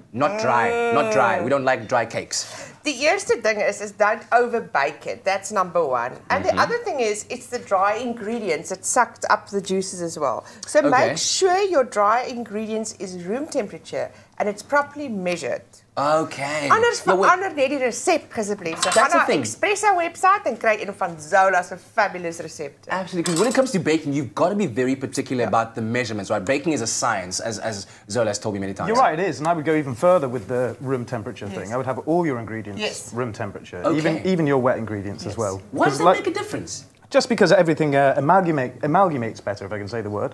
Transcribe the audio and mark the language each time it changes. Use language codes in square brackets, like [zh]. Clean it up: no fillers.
[en] Not dry. We don't like dry cakes. The [af] eerste ding [en] is don't overbake it. That's number one. And the other thing is, it's the dry ingredients that sucked up the juices as well. So make sure your dry ingredients is room temperature and it's properly measured. Okay. [af] Anders verander net die resep asseblief. So gaan na Expresso website en kry een van Zola's fabulous recepte. [en] Absolutely, because when it comes to baking, you've got to be very particular about the measurements, right? Baking is a science, as Zola has told me many times. You're right, it is, and I would go even further with the room temperature thing. I would have all your ingredients room temperature, even your wet ingredients as well. Why does that make a difference? Just because everything amalgamates better, if I can say the word.